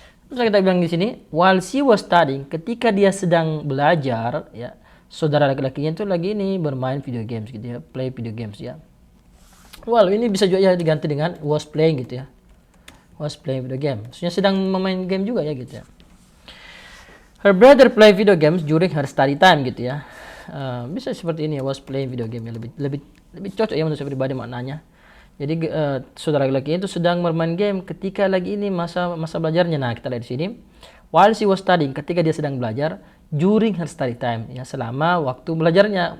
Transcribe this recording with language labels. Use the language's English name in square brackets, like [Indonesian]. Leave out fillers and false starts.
[Indonesian] Terus kita bilang di sini, [English] while she was studying, [Indonesian] ketika dia sedang belajar ya, saudara laki-lakinya itu lagi ini bermain video games gitu ya, play video games ya. Well, ini bisa juga ya diganti dengan was playing gitu ya. [English] Was playing video game. [Indonesian] Maksudnya sedang memain game juga ya gitu ya. [English] Her brother play video games during her study time gitu ya. [Indonesian] Bisa seperti ini ya, [English] was playing video game [Indonesian] ya, lebih cocok ya menurut saya pribadi maknanya. Jadi saudara laki-laki itu sedang bermain game ketika lagi ini masa belajarnya. Nah, kita lihat di sini. [English] While she was studying, [Indonesian] ketika dia sedang belajar [English] during her study time ya, [Indonesian] selama waktu belajarnya.